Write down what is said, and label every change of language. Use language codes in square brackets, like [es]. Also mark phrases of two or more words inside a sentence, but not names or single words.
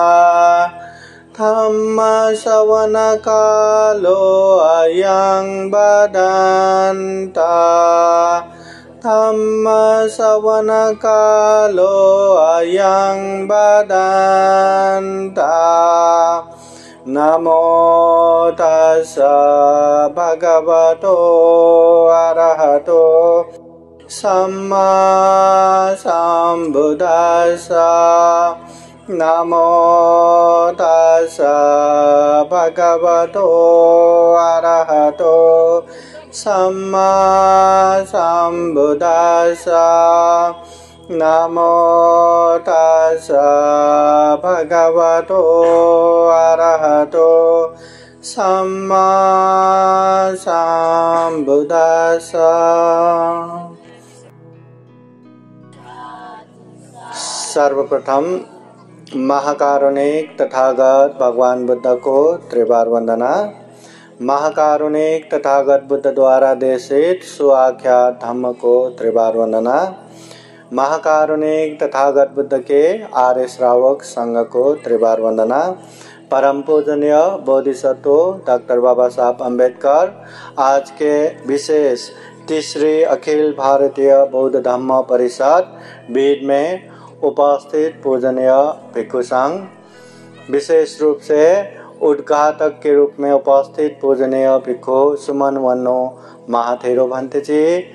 [pi] धम्म श्रवण कालो अयं बदन्ता धम्म श्रवण कालो अयं बदन्ता। नमो तस्स भगवतो अरहतो सम्मा सम्बुद्दस्स। नमो तस्स भगवतो अरहतो सम्मा सम्बुद्दस्स। नमो तस्स भगवतो अरहतो सम्मा सम्बुद्दस्स। [hi] सर्वप्रथम महाकारुणिक तथागत भगवान बुद्ध को त्रिबार वंदना। महाकारुणिक तथागत बुद्ध द्वारा देशित सुआख्यात धम्म को त्रिबार वंदना। महाकारुणिक तथागत बुद्ध के आर्य श्रावक संघ को त्रिबार वंदना। परम पूजनीय बोधिसत्व डॉक्टर बाबा साहब अम्बेडकर आज के विशेष तीसरी अखिल भारतीय बौद्ध धम्म परिषद बीड में उपस्थित पूजनीय भिक्षु संघ, विशेष रूप से उद्घाटक के रूप में उपस्थित पूजनीय भिक्षु सुमन वन्नो महाथेरो भंते जी,